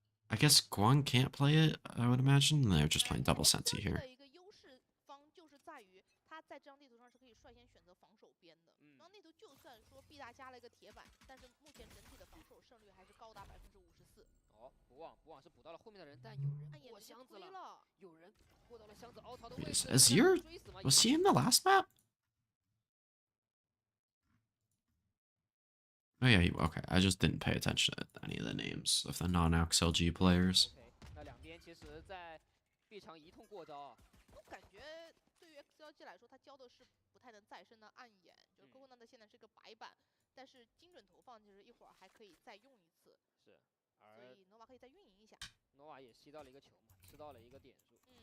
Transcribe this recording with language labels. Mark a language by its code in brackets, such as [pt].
[en] I guess Guang can't play it, I would imagine. They're just playing double Sensi here. [zh] 的一个优势方就是在于他在这张地图上是可以率先选择防守边的。然后那头就算说 B 大加了一个铁板，但是目前整体的防守胜率还是高达54%。哦，不忘是补到了后面的人，但有人过箱子了，有人过到了箱子凹槽的位置。 [en] Azir? Was he in the last map? Oh yeah, okay. I just didn't pay attention to any of the names of the non-XLG players. [zh] 那两边其实，在 B 场一通过招啊。我感觉对于 XLG 来说，他教的是不太能再生的暗眼，就是 Coco 那现在是个白板，但是精准投放就是一会儿还可以再用一次。是，所以 Nova 可以再运营一下。 Nova 也吸到了一个球嘛，吃到了一个点数。